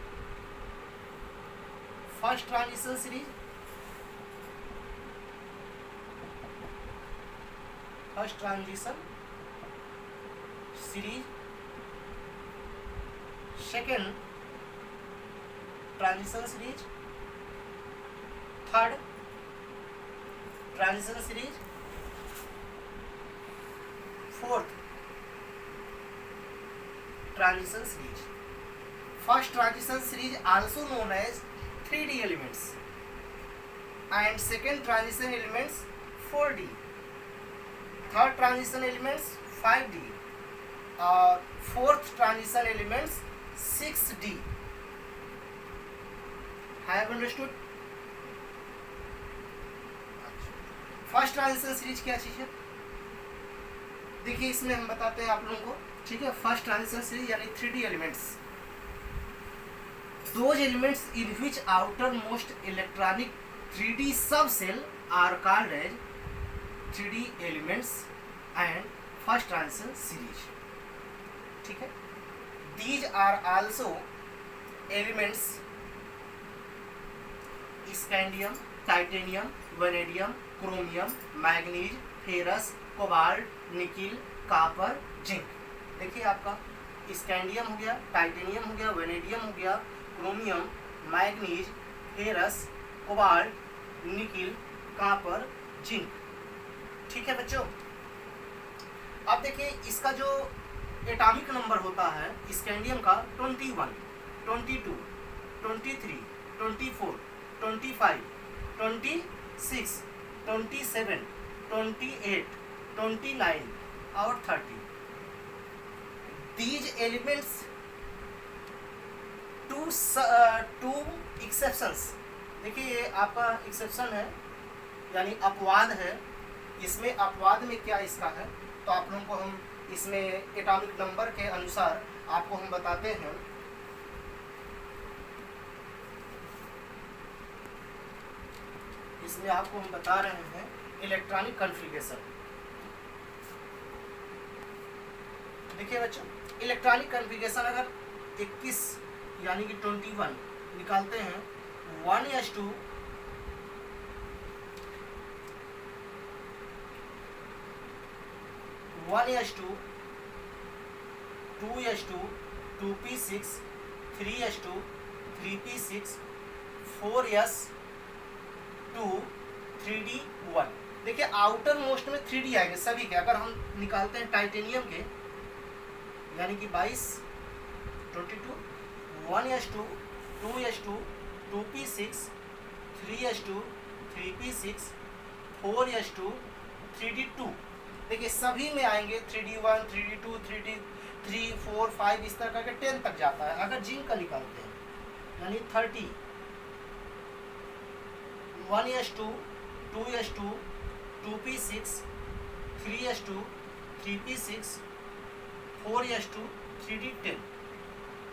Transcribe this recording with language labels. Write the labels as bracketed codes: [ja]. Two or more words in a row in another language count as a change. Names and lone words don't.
[en] फर्स्ट ट्रांजिशन सीरीज, फर्स्ट ट्रांजिशन सीरीज, सेकेंड ट्रांजिशन सीरीज, थर्ड ट्रांजिशन सीरीज, फोर्थ ट्रांजिशन सीरीज। फर्स्ट ट्रांजिशन सीरीज आल्सो नोन एज 3D elements and second transition elements 4D, third transition elements 5D और fourth transition elements 6D। Have understood? first transition series [hi] क्या चीज है? देखिए इसमें हम बताते हैं आप लोगों को। ठीक है, [en] first transition series यानी 3D elements, those elements in which outermost electronic 3D subcell are called as 3D elements and first transition series. [hi] ठीक है, [en] these are also elements scandium, titanium, vanadium, chromium, manganese, ferrous, cobalt, निकिल, कॉपर, जिंक। [hi] देखिए आपका स्कैंडियम हो गया, टाइटेनियम हो गया, वेनेडियम हो गया, क्रोमियम, मैग्नीज, फेरस, कोबाल्ट, निकिल, कॉपर, जिंक। ठीक है बच्चों, अब देखिए इसका जो [en] atomic number [hi] होता है स्कैंडियम का 21, 22, 23, 24, 25, 26, 27, 28, 29 और 30। [en] These elements टू एक्सेप्शंस। [hi] देखिए ये आपका एक्सेप्शन है यानी अपवाद है। इसमें अपवाद में क्या इसका है, तो आप लोगों को हम इसमें [en] atomic number [hi] के अनुसार आपको हम बताते हैं। इसमें आपको हम बता रहे हैं [en] electronic configuration. [hi] देखिए बच्चों, [en] electronic configuration [hi] अगर 21 यानी कि 21 निकालते हैं, [en] 1s2 1s2 2s2 2p6 3s2 3p6 4s2 3d1। [hi] देखिए [en] outer most [hi] में 3d आएंगे सभी के। अगर हम निकालते हैं टाइटेनियम के यानी कि 22 22 1s2 2s2 2p6 3s2 3p6 4s2 3d2। देखिए सभी में आएंगे 3d1 3d2 3d3 4 5 इस तरह करके 10 तक जाता है। अगर जिंक का निकालते हैं यानी 30 1s2 2s2 2p6 3s2 3p6 4s2 3d10।